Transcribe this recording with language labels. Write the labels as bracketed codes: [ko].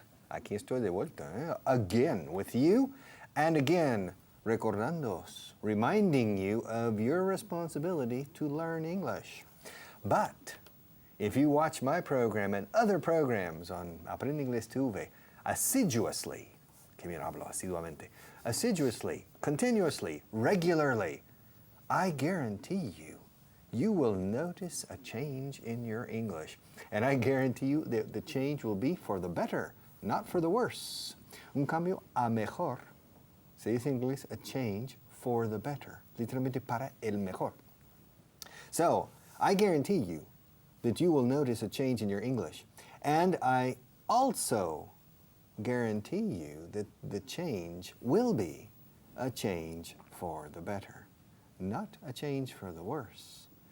[es] Aquí estoy de vuelta, [en] again with you. And again, recordándoos, reminding you of your responsibility to learn English. But if you watch my program and other programs on Aprende Inglés TV assiduously, [es] que bien hablo asiduamente, [en] assiduously, continuously, regularly, I guarantee you will notice a change in your English. And I guarantee you that the change will be for the better, not for the worse. [es] Un cambio a mejor, se dice en inglés, [en] a change for the better, [es] literalmente para el mejor. [en] So, I guarantee you that you will notice a change in your English. And I also guarantee you that the change will be a change for the better, not a change for the worse.